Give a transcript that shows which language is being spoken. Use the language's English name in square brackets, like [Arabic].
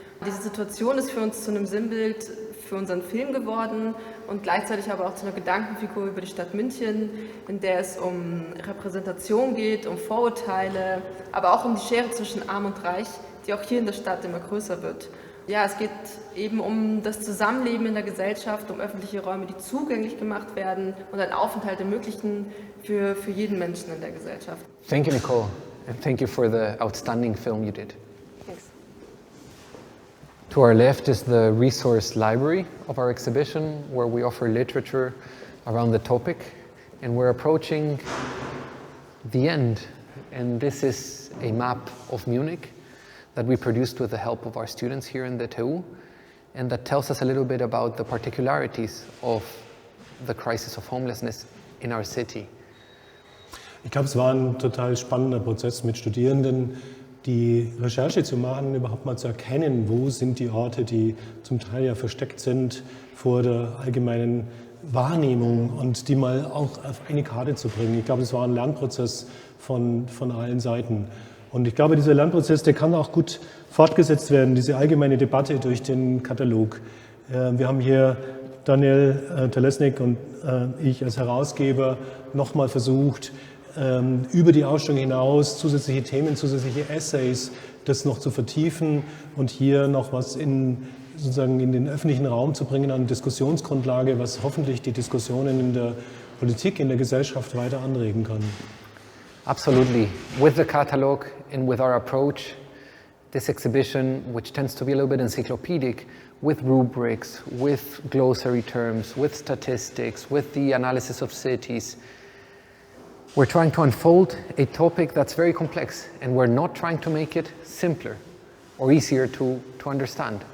[German] Diese Situation ist für uns zu einem Sinnbild für unseren Film geworden und gleichzeitig aber auch zu einer Gedankenfigur über die Stadt München, in der es um Repräsentation geht, um Vorurteile, aber auch um die Schere zwischen Arm und Reich, die auch hier in der Stadt immer größer wird. Ja, es geht eben um das Zusammenleben in der Gesellschaft, um öffentliche Räume, die zugänglich gemacht werden und einen Aufenthalt ermöglichen für jeden Menschen in der Gesellschaft. [English] Thank you, Nicole, and thank you for the outstanding film you did. Thanks. To our left is the resource library of our exhibition, where we offer literature around the topic, and we're approaching the end. And this is a map of Munich that we produced with the help of our students here in the TU, and that tells us a little bit about the particularities of the crisis of homelessness in our city. [German] Ich glaube, es war ein total spannender Prozess mit Studierenden, die Recherche zu machen, überhaupt mal zu erkennen, wo sind die Orte, die zum Teil ja versteckt sind vor der allgemeinen Wahrnehmung und die mal auch auf eine Karte zu bringen. Ich glaube, es war ein Lernprozess von allen Seiten. Und ich glaube, dieser Lernprozess, der kann auch gut fortgesetzt werden, diese allgemeine Debatte durch den Katalog. Wir haben hier Daniel Telesnik und ich als Herausgeber nochmal versucht, über die Ausstellung hinaus zusätzliche Themen, zusätzliche Essays, das noch zu vertiefen und hier noch was sozusagen in den öffentlichen Raum zu bringen an Diskussionsgrundlage, was hoffentlich die Diskussionen in der Politik, in der Gesellschaft weiter anregen kann. [English] Absolutely. With the catalog and with our approach, this exhibition, which tends to be a little bit encyclopedic, with rubrics, with glossary terms, with statistics, with the analysis of cities, we're trying to unfold a topic that's very complex, and we're not trying to make it simpler or easier to understand.